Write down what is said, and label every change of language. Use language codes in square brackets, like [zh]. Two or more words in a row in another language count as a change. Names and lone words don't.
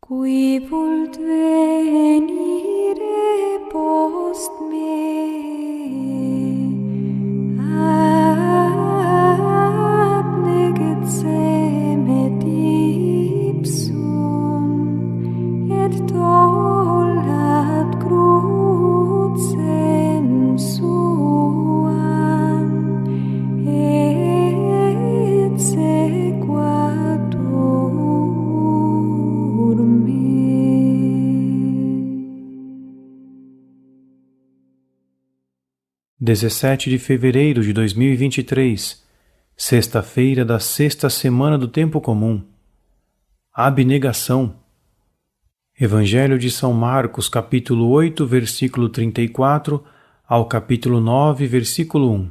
[la] Qui vult venire post me, abneget semet ipsum, et tollat crucem suam, et sequatur me. [pt] De fevereiro de 2023, sexta-feira da sexta semana do Tempo Comum. Abnegação. Evangelho de São Marcos, capítulo 8, versículo 34, ao capítulo 9, versículo 1.